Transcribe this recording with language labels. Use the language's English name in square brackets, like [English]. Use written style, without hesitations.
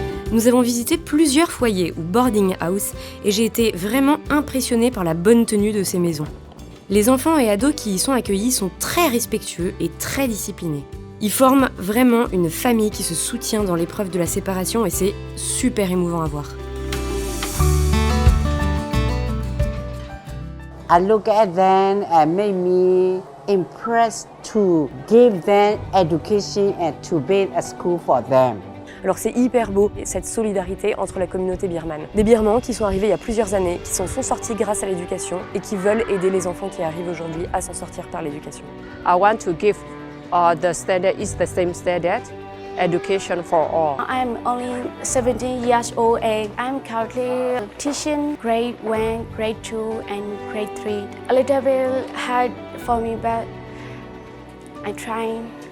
[French] Nous avons visité plusieurs foyers ou [English] boarding house [French] et j'ai été vraiment impressionnée par la bonne tenue de ces maisons. Les enfants et ados qui y sont accueillis sont très respectueux et très disciplinés. Ils forment vraiment une famille qui se soutient dans l'épreuve de la séparation et c'est super émouvant à voir. [English] I look at them and make me impressed to give them education and to build a school for them. [French] Alors c'est hyper beau, cette solidarité entre la communauté birmane. Des Birmans qui sont arrivés il y a plusieurs années, qui s'en sont sortis grâce à l'éducation et qui veulent aider les enfants qui arrivent aujourd'hui à s'en sortir par l'éducation. [English] I want to give the standard is the same standard, education for all. I'm only 17 years old and I'm currently teaching grade 1, grade 2 and grade 3. A little bit hard for me, but I'm trying.